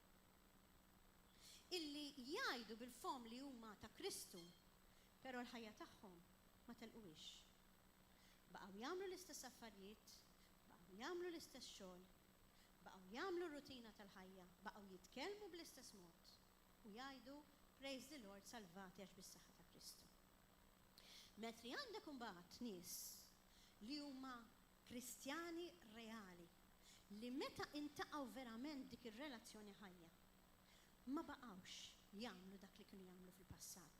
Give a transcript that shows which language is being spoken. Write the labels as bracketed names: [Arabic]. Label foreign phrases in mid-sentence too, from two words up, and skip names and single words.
[Maltese] Illi jgħidu bil-fom li huma ta' Kristu, però l-ħajja tagħhom ma telquwix. Baqgħu jagħmlu l-istess affarijiet, baqgħu jagħmlu l-istess xogħol, baqgħu jagħmlu r-rutina tal-ħajja, baqgħu jitkellmu bl-istess mod u jgħidu [English] praise the Lord [Maltese] salvati għax bis-saħħa ta' Kristu. Metri għandek imbagħad nies li huma Kristjani reali li meta intaqgħu verament dik ir-relazzjoni ħajja ma baqgħux jagħmlu dak li kienu jagħmlu fil-passat.